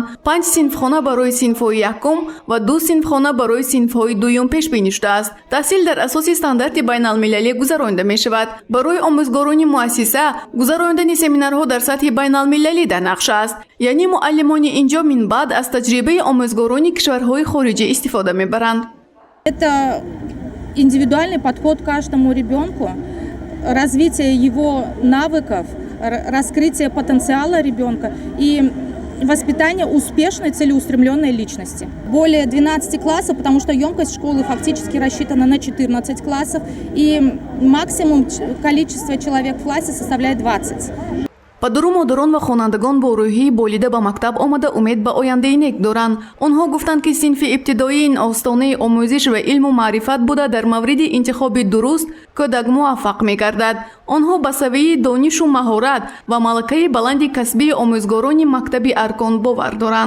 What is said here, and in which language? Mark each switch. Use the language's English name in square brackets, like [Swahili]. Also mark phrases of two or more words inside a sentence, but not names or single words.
[Tajik] 5 синфхона барои синфҳои якум ва 2 синфхона барои синфҳои дуюм пешбинӣ шудааст. таҳсил дар асоси стандарти байналмилалӣ гузаронида мешавад. барои омӯзгорони муассиса гузарондани семинарҳо дар сатҳи байналмилалӣ дар нақш аст. яъне муаллимони инҷо минбаъд аз таҷрибаи омӯзгорони кишварҳои хориҷӣ истифода мебаранд. [Russian] Это индивидуальный подход к каждому ребенку, развитие его навыков, раскрытие потенциала ребенка и воспитание успешной, целеустремленной личности. Более 12 классов, потому что емкость школы фактически рассчитана на 14 классов, и максимум количество человек в классе составляет 20. [Tajik] падару модарон ва хонандагон бо рӯҳии болида ба мактаб омада умед ба ояндаи нек доранд. онҳо гуфтанд ки синфи ибтидоии ин остонаи омӯзиш ва илму маърифат буда дар мавриди интихоби дуруст кӯдак муваффақ мегардад. онҳо ба савияи донишу маҳорат ва малакаи баланди касбии омӯзгорони мактаби аркон бовар доранд.